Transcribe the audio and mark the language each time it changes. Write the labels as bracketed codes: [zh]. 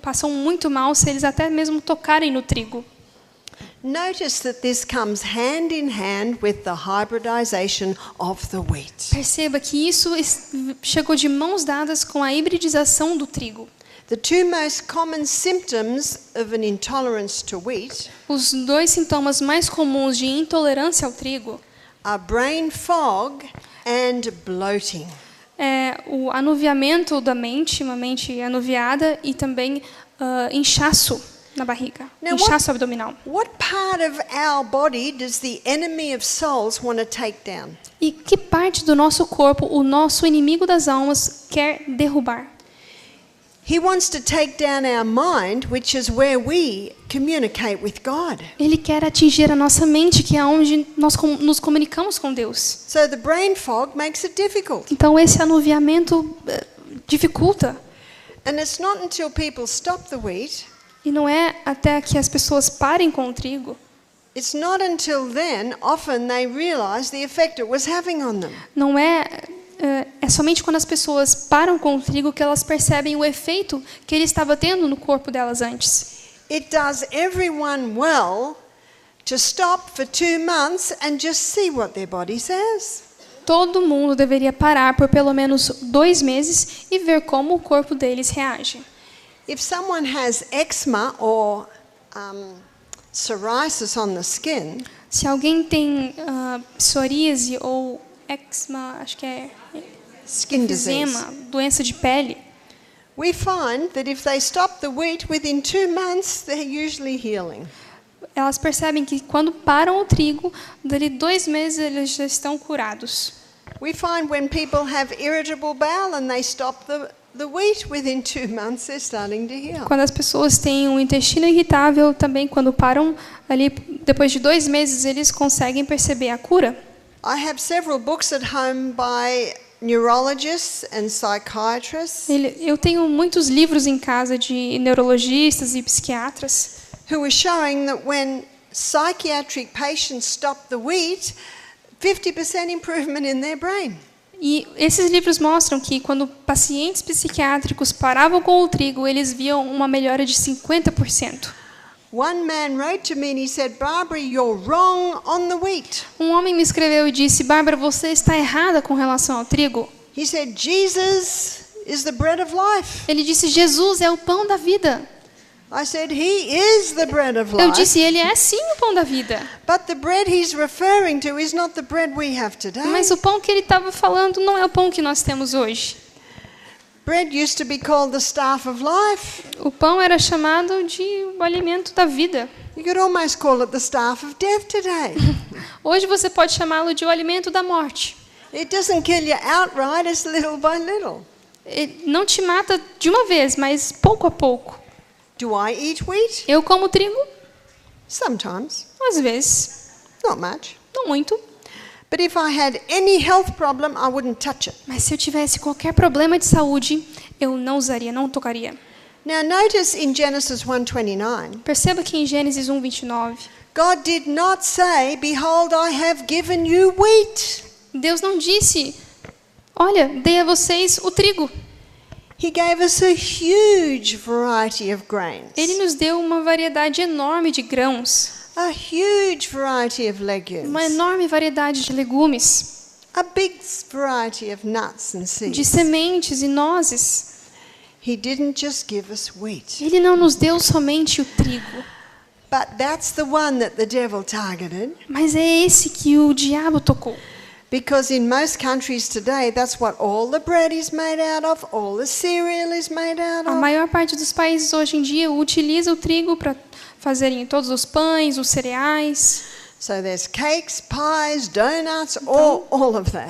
[pt] Passam muito mal se eles até mesmo tocarem no trigo. [en] Notice that this comes hand in hand with the hybridization of the wheat. [pt] Perceba que isso chegou de mãos dadas com a hibridização do trigo. [en] The two most common symptoms of an intolerance to wheat [pt] Os dois sintomas mais comuns de intolerância ao trigo [en] are brain fog and bloating. [pt] é o anuviamento da mente, uma mente anuviada, e também inchaço na barriga, [en] Now, [pt] inchaço abdominal. [en] What part of our body does the enemy of souls want to take down? [pt] E que parte do nosso corpo o nosso inimigo das almas quer derrubar? [en] He wants to take down our mind, which is where we communicate with God. [pt] Ele quer atingir a nossa mente, que é onde nós nos comunicamos com Deus. [en] So the brain fog makes it difficult. [pt] Então esse anuviamento dificulta. [en] And it's not until people stop the wheat, [pt] E não é até que as pessoas parem com o trigo, [en] it's not until then often they realize the effect it was having on them. [pt] não é somente quando as pessoas param com o trigo que elas percebem o efeito que ele estava tendo no corpo delas antes. [en] It does everyone well to stop for 2 months and just see what their body says. [pt] Todo mundo deveria parar por pelo menos 2 meses e ver como o corpo deles reage. [en] If someone has eczema or psoriasis on the skin, [pt] Se alguém tem psoríase ou eczema, acho que é [en] skin disease, [pt] eczema, doença de pele, [en] we find that if they stop the wheat within 2 months, they're usually healing. [pt] elas percebem que quando param o trigo, dali 2 meses eles já estão curados. [en] We find when people have irritable bowel and they stop the wheat within 2 months, they're starting to heal. [pt] Quando as pessoas têm um intestino irritável, também quando param ali, depois de 2 meses, eles conseguem perceber a cura. [en] I have several books at home by neurologists and psychiatrists [pt] Eu tenho muitos livros em casa de neurologistas e psiquiatras [en] who are showing that when psychiatric patients stop the wheat, 50% improvement in their brain. [pt] e esses livros mostram que quando pacientes psiquiátricos paravam com o trigo, eles viam uma melhora de 50%. [en] One man wrote to me and he said, Barbara, you're wrong on the wheat. [pt] Um homem me escreveu e disse: Bárbara, você está errada com relação ao trigo. [en] He said, Jesus is the bread of life. [pt] Ele disse: Jesus é o pão da vida. [en] I said, he is the bread of [pt] Eu [en] life. [pt] disse: ele é sim o pão da vida. [en] But the bread he's referring to is not the bread we have today. [pt] Mas o pão que ele estava falando não é o pão que nós temos hoje. [en] Bread used to be called the staff of life. [pt] O pão era chamado de o alimento da vida. [en] You could almost call it the staff of death today. [pt] Hoje você pode chamá-lo de o alimento da morte. [en] It doesn't kill you outright, it's little by little. [pt] Ele não te mata de uma vez, mas pouco a pouco. [en] Do I eat wheat? [pt] Eu como trigo, [en] Sometimes, [pt] às vezes, [en] not much. [pt] não muito. [en] But if I had any health problem, I wouldn't touch it. [pt] Mas se eu tivesse qualquer problema de saúde, eu não usaria, não tocaria. [en] Now notice in Genesis 1:29, [pt] Perceba que em Gênesis 1:29, [en] God did not say, "Behold, I have given you wheat." [pt] Deus não disse: olha, dei a vocês o trigo. [en] He gave us a huge variety of grains, [pt] Ele nos deu uma variedade enorme de grãos, [en] a huge variety of [pt] uma [en] legumes, [pt] enorme variedade de legumes, [en] a big variety of nuts and [pt] de [en] seeds. [pt] sementes e nozes. [en] He didn't just give us wheat. [pt] Ele não nos deu somente o trigo, [en] But that's the one that the devil targeted, [pt] mas é esse que o diabo tocou. [en] because in most countries today, that's what all the bread is made out of, all the cereal is made out [pt] A [en] of. [pt] maior parte dos países hoje em dia utiliza o trigo para fazerem todos os pães, os cereais. [en] So there's cakes, pies, donuts, all of that.